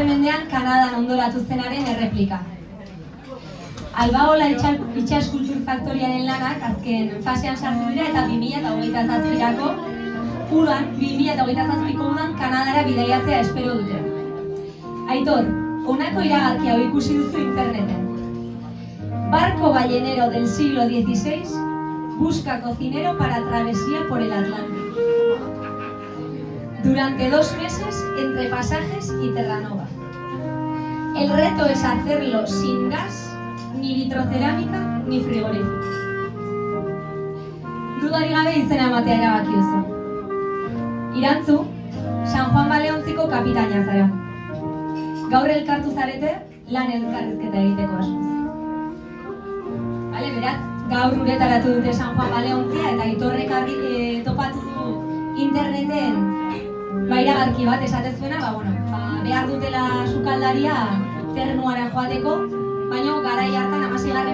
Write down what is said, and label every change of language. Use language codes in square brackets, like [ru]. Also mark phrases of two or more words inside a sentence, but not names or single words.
[eu] mendean Kanadan ondoratu zenaren erreplika. Albaola itsas kultur faktoriaren lanak azken fasean sartu dira eta 2027ko udan, 2027ko udan Kanadara bidaiatzea espero dute. Aitor, honako iragarki hau ikusi duzu interneten. [es] barco ballenero del siglo XVI busca cocinero para travesía por el Atlántico. Durante 2 meses entre Pasajes y Terranova. El reto es hacerlo sin gas, ni vitrocerámica, ni frigorífico. [eu] Dudarik gabe izena ematea erabaki duzu. Irantzu, San Juan Baleontziko kapitaina zara. Gaur elkartu zarete lan elkarrizketa egiteko asmoz. Bale, beraz, gaur uretaratu dute San Juan Baleontzia eta Aitorrek topatu du interneten iragarki bat esatezuena, behar dutela sukaldaria ternuara joateko, baina garai hartan 16.